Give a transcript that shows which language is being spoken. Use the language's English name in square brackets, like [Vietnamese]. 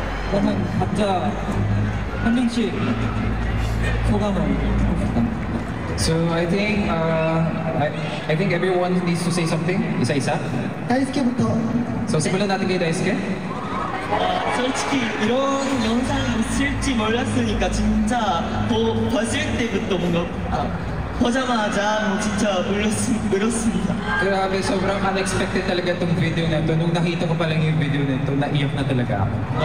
[Korean] 그러면 각자 한 명씩 소감을 [English] So I think I think everyone needs to say something. [Filipino] Isa-isa. [Korean] 다이스케부터. [Filipino] So simulan natin kay Daisuke. [Korean] 솔직히 이런 영상이 있을지 몰랐으니까 진짜 봤을 때부터 뭔가 보자마자 진짜 울었습니다. [Filipino] Grabe, sobrang unexpected talaga itong video na ito. Nung nakita ko pa lang yung video na ito, naiyak na talaga ako.